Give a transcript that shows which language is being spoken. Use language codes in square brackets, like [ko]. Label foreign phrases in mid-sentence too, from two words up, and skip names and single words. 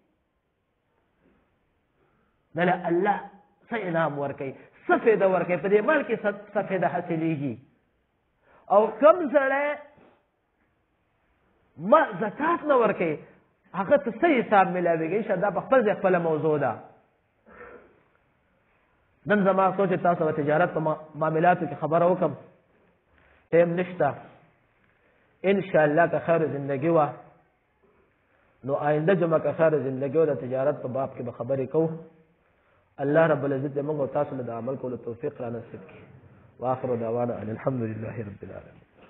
[ps] دله الله څه انعام ورکړي څه فایده ورکړي په دې مال کې څه فایده حاصلېږي او کم سړی ما زکات نه ورکړي هغه ته څه حساب میلاویږي [ar] ان شاء الله [ps] په خپل ځای خپله موضوع ده نن زما سوچ تاسو د تجارت په معاملاتو کې خبره وکم ټیم نشته [ar] ان شاء الله [ps] که خیر زندگی و نو آینده جمعه که خیر زندگی و د تجارت په باب کې به خبرې کوو [ar] الله رب العزت [ps] موږ او تاسو له عمل کولو توفیق را نصیب کړي [ar] واخر دعوانا ان الحمد لله رب العالمين